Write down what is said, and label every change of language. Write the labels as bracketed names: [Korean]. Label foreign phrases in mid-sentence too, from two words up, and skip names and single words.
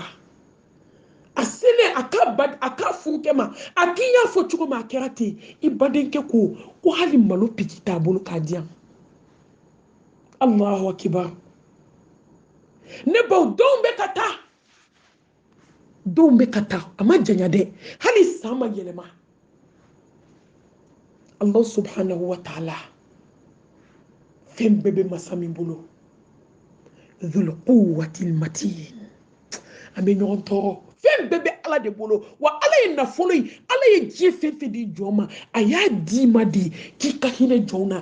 [Bambara] A selen a ka furukɛ ma, a k'i y'a fɔ cogo min a kɛra ten. I badenkɛ ko hali malo piki t'a bolo k'a di yan. Allahu akbar. Ne baw denw bɛ ka taa. Denw bɛ ka taa, a ma janya dɛ, hali san ma yɛlɛma. Allah [Arabic] سبحانه وتعالى [Bambara] fɛn bɛɛ bɛ masa min bolo. [Arabic] ذو القوة المتين. [Bambara] An bɛ ɲɔgɔn tɔɔrɔ. Fɛn bɛɛ bɛ ala de bolo, wa ala ye nafolo in, ala ye diɲɛ fɛn fɛn di jɔn ma a y'a d'i ma de k'i ka hinɛ jɔnw na.